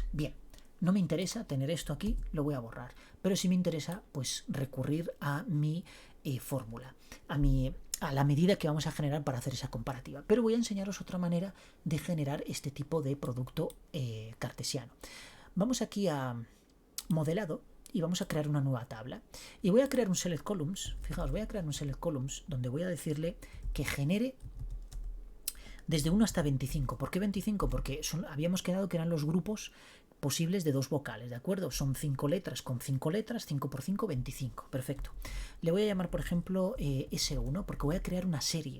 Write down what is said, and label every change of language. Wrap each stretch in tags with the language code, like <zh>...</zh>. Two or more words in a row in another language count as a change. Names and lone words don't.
<es>Bien, no me interesa tener esto aquí, lo voy a borrar. Pero sí me interesa pues recurrir a mi fórmula, a la medida que vamos a generar para hacer esa comparativa. Pero voy a enseñaros otra manera de generar este tipo de producto cartesiano. Vamos aquí a modelado y vamos a crear una nueva tabla. Y voy a crear un</es> <en>select columns.</en> <es>Fijaos, voy a crear un</es> <en>select columns</en> <es>donde voy a decirle que genere desde 1 hasta 25. ¿Por qué 25? Porque habíamos quedado que eran los grupos posibles de dos vocales, ¿de acuerdo? Son 5 letras con 5 letras, 5 por 5, 25. Perfecto. Le voy a llamar, por ejemplo, S1 porque voy a crear una serie.</es>